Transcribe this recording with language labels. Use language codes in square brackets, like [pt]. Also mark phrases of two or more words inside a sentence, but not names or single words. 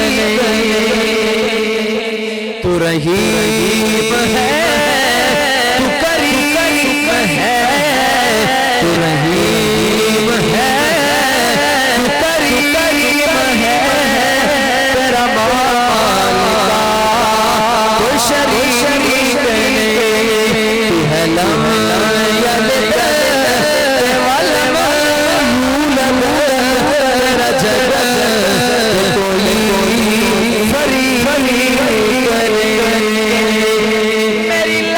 [ur] نہیں، تو رحیم ہے، تو کریم ہے, تو رحیم ہے، تو کریم ہے، تیرا مالکا کوئی شریک نہیں، تو ہے [ar] لم يلد ولم يولد, [ur] تیرا جگت کوئی فریق نہیں. मेरी